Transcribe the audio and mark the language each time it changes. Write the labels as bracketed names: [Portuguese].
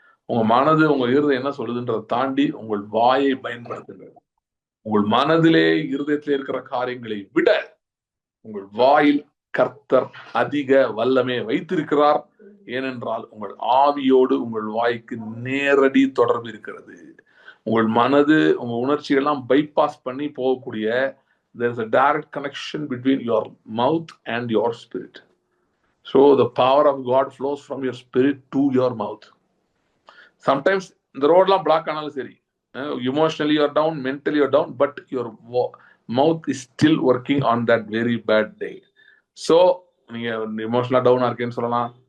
[Tamil] உங்க மனது உங்க இருதயம் என்ன சொல்லுதுன்றதை தாண்டி உங்கள் வாயை பயன்படுத்துங்க. உங்கள் மனதிலே இருதயத்திலே இருக்கிற காரியங்களை விட உங்கள் வாயில் கர்த்தர் அதிக வல்லமே வைத்திருக்கிறார். ஏனென்றால் உங்கள் ஆவியோடு உங்கள் வாய்க்கு நேரடி தொடர்பு இருக்கிறது. உங்கள் மனது உங்க உணர்ச்சிகள்லாம் பைபாஸ் பண்ணி போகக்கூடிய [English] there is a direct connection between your mouth and your spirit. So the power of God flows from your spirit to your mouth. Sometimes [Tamil] இந்த ரோட்லாம் பிளாக் ஆனாலும் சரி, [English] emotionally you're down, mentally you're down, but your mouth is still working on that very bad day. [Tamil] So நீங்க எமோஷனலா டவுனா இருக்கேன்னு சொல்லலாம்.